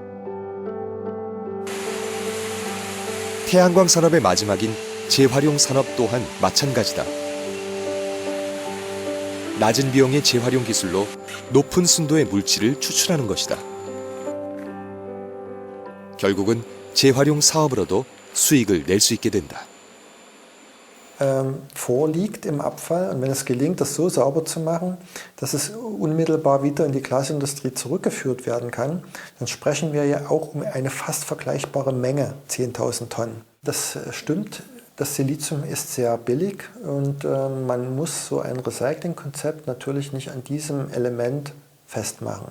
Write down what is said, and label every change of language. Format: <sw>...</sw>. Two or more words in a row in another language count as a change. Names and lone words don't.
<ko>태양광 산업의 마지막인 재활용 산업 또한 마찬가지다. 낮은 비용의 재활용 기술로 높은 순도의 물질을 추출하는 것이다. 결국은 재활용 사업으로도 수익을 낼 수 있게 된다.</ko> <de>Vorliegt im Abfall und wenn es gelingt, das so sauber zu machen, dass es unmittelbar wieder in die Glasindustrie zurückgeführt werden kann, dann sprechen wir ja auch um eine fast vergleichbare Menge, 10.000 Tonnen. Das stimmt, das Silizium ist sehr billig und man muss so ein Recyclingkonzept natürlich nicht an diesem Element festmachen.</de>